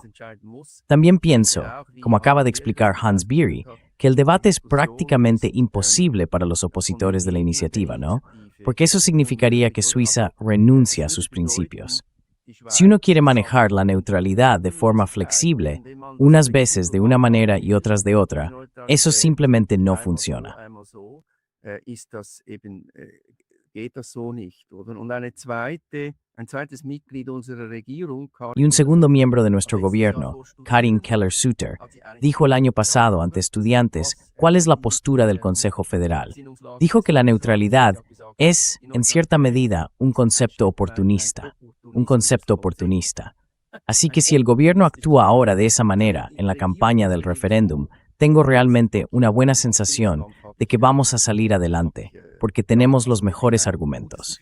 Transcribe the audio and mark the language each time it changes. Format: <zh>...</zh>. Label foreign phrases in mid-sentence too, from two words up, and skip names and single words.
<es>También pienso, como acaba de explicar Hans Beery, que el debate es prácticamente imposible para los opositores de la iniciativa, ¿no? Porque eso significaría que Suiza renuncia a sus principios. Si uno quiere manejar la neutralidad de forma flexible, unas veces de una manera y otras de otra, eso simplemente no funciona.</es> <de>Geht das so nicht, oder? Und ein zweites Mitglied unserer Regierung,</de> <es>Y un segundo miembro de nuestro gobierno, Karin Keller-Sutter, dijo el año pasado ante estudiantes cuál es la postura del Consejo Federal. Dijo que la neutralidad es, en cierta medida, un concepto oportunista. Así que si el gobierno actúa ahora de esa manera en la campaña del referéndum, tengo realmente una buena sensación de que vamos a salir adelante, porque tenemos los mejores argumentos.</es>